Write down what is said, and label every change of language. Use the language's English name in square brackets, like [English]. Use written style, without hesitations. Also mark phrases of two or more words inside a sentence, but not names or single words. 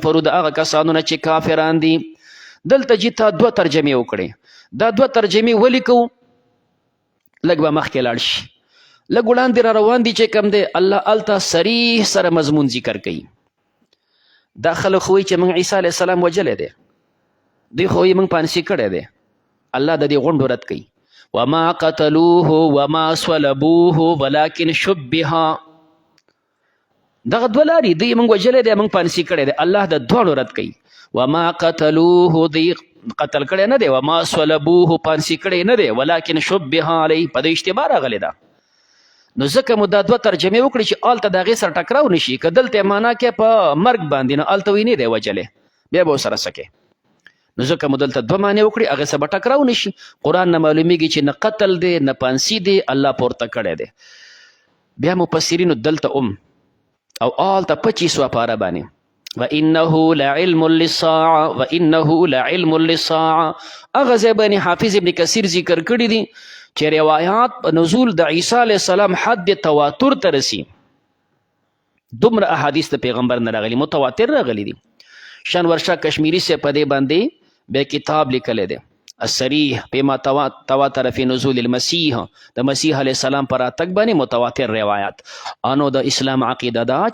[Pashto] د هغه کسانو نه چې کافران دي دلته چې تا 2 ترجمې وکړې دا 2 ترجمې ولیکو لږ به مخکې لاړ شي لږ وړاندې را روان دي چې کوم دی الله هلته صریح سره مضمون ذکر کوي دا خلک خو وایي چې موږ عیسی علیه السلام وجلی دی دوی خو وایي موږ پانسي کړی دی الله د دې غونډو رد کوي [Arabic] وما قتلوه وما صلبوه ولكن شبه [Pashto] دغه 2 لارې دوی موږ وجلی دی موږ پانسي کړی دی الله د دواړو رد کوي [Arabic] وما قتلوه [Pashto] دی قتل کړی نه دی [Arabic] وما صلبوه [Pashto] پانسي کړی نه دی [Arabic] ولكن شبه علیه [Pashto] په د اشتباه راغلی ده نو ځکه مو دا 2 ترجمې وکړي چې هلته د هغې سره ټکراو نشي که دلته یې معنا کې په مرګ باندې نو هلته وی نه دی وجلی بیا به ورسره څه کوې نو ځکه مو دلته 2 معنی وکړي هغې سره به ټکراو نشي قرآن نه معلومیږي چې نه قتل دی نه پانسي دی الله پورته کړی دی بیا مفسرینو دلته او هلته 25 پاره باندې [Arabic] وَإِنَّهُ لَعِلْمٌ لِلسَّاعَةِ [Pashto] هغه ځای باندې حافظ ابن کثیر ذکر کړي دي چې روایات په نزول د عیسی علیه السلام حد تواتر ته رسي دومره احادیث د پیغمبر نه راغلي متواتر راغلي دي شانور شاه کشمیری سے په دې باندې به کتاب لیکلی دی [Arabic] الصریح بما تواتر فی نزول المسیح [Pashto] د مسیح علیه السلام پر راتګ باندې متواتر روایات انو د اسلام عقیده ده چې